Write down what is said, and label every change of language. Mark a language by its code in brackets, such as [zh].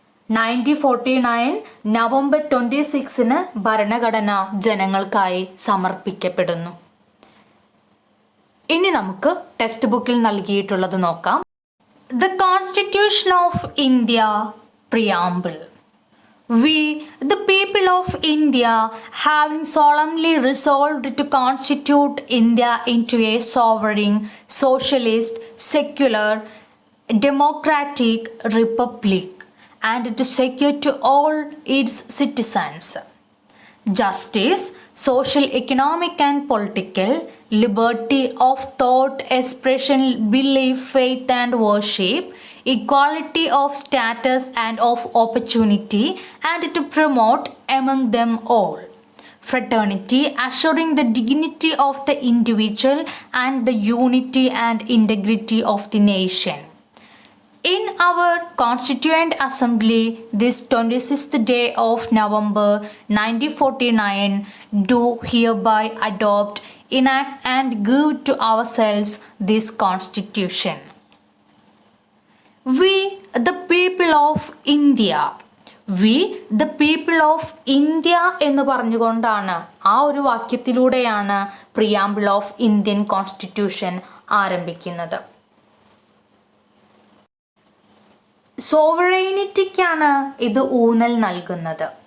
[ml] 1949 November 26 ഭരണഘടന ജനങ്ങൾക്കായി സമർപ്പിക്കപ്പെടുന്നു. ഇനി നമുക്ക് ടെക്സ്റ്റ് ബുക്കിൽ നൽകിയിട്ടുള്ളത് നോക്കാം. [en] The constitution of India preamble. We, the people of India, having solemnly resolved to constitute India into a sovereign, socialist, secular, democratic republic, and to secure to all its citizens justice, social, economic, and political liberty of thought, expression, belief, faith, and worship, equality of status and of opportunity, and to promote among them all fraternity, assuring the dignity of the individual and the unity and integrity of the nation. In our Constituent Assembly, this 26th day of November 1949, do hereby adopt, enact, and give to ourselves this Constitution. We, the people of India. We, the people of India [ml] എന്ന് പറഞ്ഞുകൊണ്ടാണ്, ആ ഒരു വാക്യത്തിലൂടെയാണ് preamble of Indian constitution ആരംഭിക്കുന്നത്. സോവറൈനിറ്റിക്കാണ് ഇത് ഊന്നൽ നൽകുന്നത്.